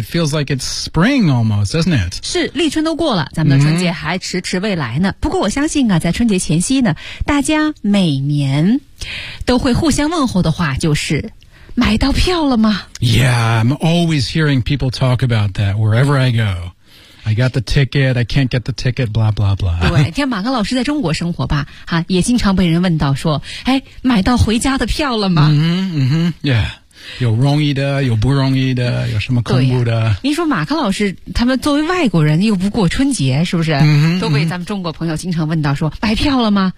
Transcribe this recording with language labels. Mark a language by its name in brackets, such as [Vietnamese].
[English] It feels like it's spring almost, doesn't it? [Chinese] 是，立春都过了，咱们的春节还迟迟未来呢。不过我相信啊，在春节前夕呢，大家每年都会互相问候的话就是。买到票了吗 [English] ？Yeah, I'm always hearing people talk about that wherever I go. I got the ticket, I can't get the ticket, blah, blah, blah. [Chinese] 对，像马克老师在中国生活吧，哈，也经常被人问到说，哎，买到回家的票了吗？嗯哼，嗯哼 ,yeah. 有容易的，有不容易的，有什么恐怖的。您说马克老师，他们作为外国人又不过春节，是不是？嗯哼，都被咱们中国朋友经常问到说，买票了吗？